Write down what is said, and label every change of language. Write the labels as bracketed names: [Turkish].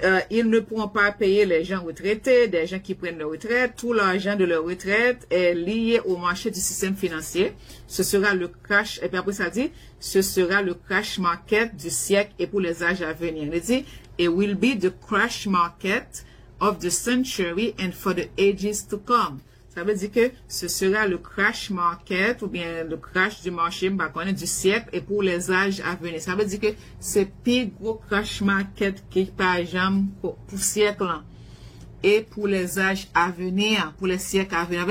[French] ils ne pourront pas payer les gens retraités, des gens qui prennent leur retraite. Tout l'argent de leur retraite est lié au marché du système financier. Ce sera le crash, et puis après ça dit, ce sera le crash market du siècle et pour les âges à venir. Il dit, [English] it will be the crash market of the century and for the ages to come. [French] Ça veut dire que ce sera le crash market ou bien le crash du marché du siècle et pour les âges à venir. Ça veut dire que c'est plus gros crash market qui par exemple pour siècle et pour les âges à venir, pour les siècles à venir.